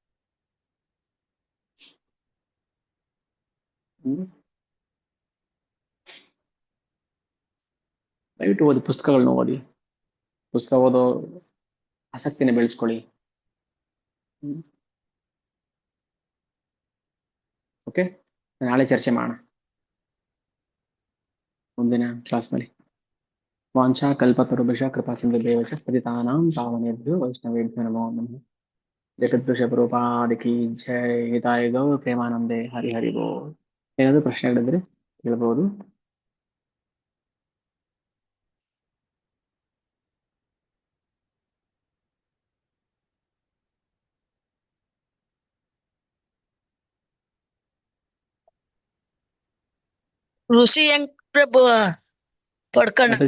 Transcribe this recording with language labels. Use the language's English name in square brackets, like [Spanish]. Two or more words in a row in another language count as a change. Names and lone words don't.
[Kannada] ದಯವಿಟ್ಟು ಓದಿ, ಪುಸ್ತಕಗಳನ್ನ ಓದಿ, ಪುಸ್ತಕ ಓದೋ ಆಸಕ್ತಿನ ಬೆಳೆಸ್ಕೊಳ್ಳಿ. ಓಕೆ, ನಾಳೆ ಚರ್ಚೆ ಮಾಡೋಣ ಮುಂದಿನ ಕ್ಲಾಸ್ನಲ್ಲಿ. [Sanskrit] ವಾಂಛಾ ಕಲ್ಪತರುಭ್ಯಶ್ಚ ಕೃಪಾ ಸಿಂಧುಭ್ಯೇವ ಚ ಪತಿತಾನಾಂ ಪಾವನೇಭ್ಯೋ ವೈಷ್ಣವೇಭ್ಯೋ ನಮೋ ನಮಃ. [Bangla] ಜಗದ್ಗುರು ಪ್ರಭುಪಾದ [Hindi] की जय. [Bangla] হিতায় গৌর প্রেমানন্দে। হরি হরি বোল. [Kannada] ಏನಾದ್ರು ಪ್ರಶ್ನೆಗಳಿದ್ರೆ ಕೇಳಬಹುದು. ಋಷಿ ಹೆಂಗ್ ಪ್ರಭು ಪಡ್ಕೊಳ್ಳೋದು?